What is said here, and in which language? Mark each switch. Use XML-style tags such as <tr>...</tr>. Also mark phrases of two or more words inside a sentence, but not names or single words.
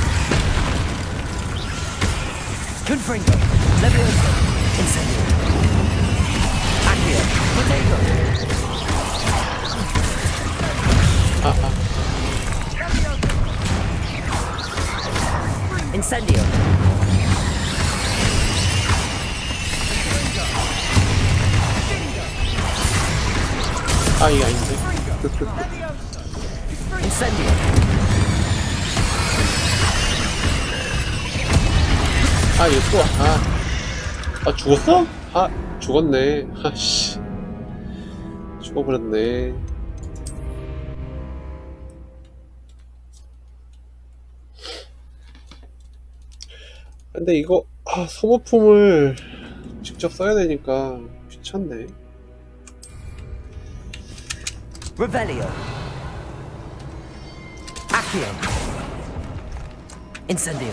<la>Confringo. Levioso. Incendio. Accio. Potato. Incendio.</la> <ko>아, 이게 아닌데. Incendio. 아, 얘 또, 아, 죽었어? 아, 죽었네. 아씨. 죽어버렸네. 근데 이거, 소모품을 직접 써야 되니까 귀찮네. Revelio.</ko> <la>Accio. Incendio.</la>